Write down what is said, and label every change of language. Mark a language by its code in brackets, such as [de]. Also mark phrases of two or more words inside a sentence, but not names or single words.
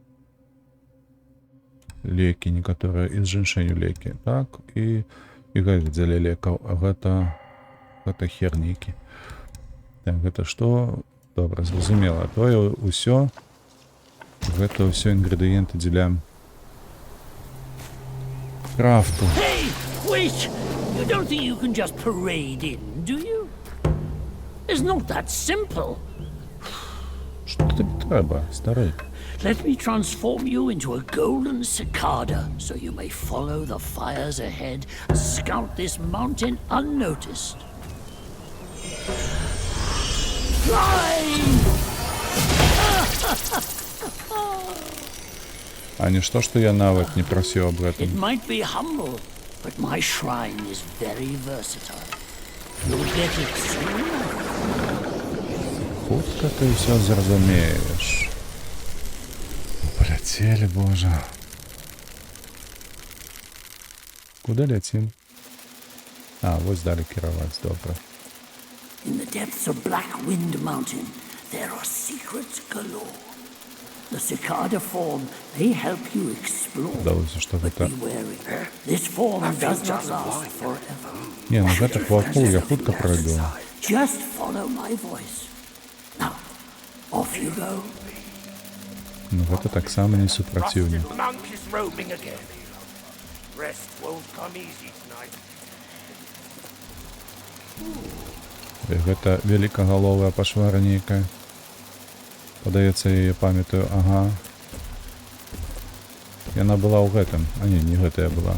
[be] Лекі некаторыя, і зжэншэнню лекі, так? І гэта дзеля лекаў, а гэта хернікі. Так, гэта што? Добра, зразумела. Тое ўсё, гэта ўсё інгрэдыенты дзеля крафту. [en] Hey, wait! You don't think you can just parade in, do you? It's not that simple. [be] Што тобі трэба, стары? [en] Let me transform you into a golden cicada, so you may follow the fires ahead and scout this mountain unnoticed. Fly! [be] А нішто, што я нават не прасіў аб [en] It [be] гэтым. [en] might be humble, but my shrine is very versatile. You'll get it soon. [be] Хутка ты ўсё зразумееш. Поляцелі, божа. Куды ляцім? А, вось далі кіраваць, добра. [en] In the depths of Black Wind Mountain, there are secrets galore. The cicada form, they help you explore. [be] Здалося, што [en] But [be] гэта... [en] be wary. This form does not last forever. [be] Не, ну гэта плохо, я хутка пройду. [en] Just follow my voice. Now, off you go. [be] Ну гэта таксама не супраціўнік. [en] The monk is roaming again. Rest won't come easy tonight. [be] І гэта великагаловая пашвара нейкая. Падаецца, я яе памятаю, ага. Яна была ў гэтым. А не гэтая была.